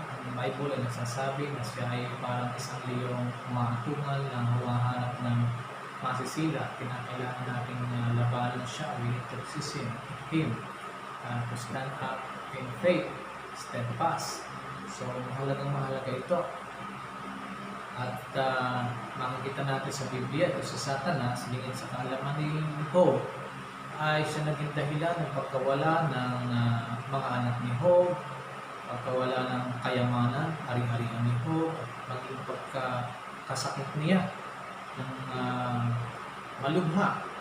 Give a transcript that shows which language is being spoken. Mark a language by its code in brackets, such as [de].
[tl] Ang Bible ay nagsasabi na siya ay parang isang liyong umatungal na humahanap ng masisila. Kinakailangan natin labanan siya. [en] We need to resist him, to stand up in faith, steadfast. [tl] So mahalaga ito. At makikita natin sa Biblia ito sa Satanas, lingid sa kaalaman ni Job, ay siya naging dahilan ng pagkawala ng mga anak ni Job, pagkawala ng kayamanan, ari-arian ni Job, at maging pagkasakit niya ng malubha.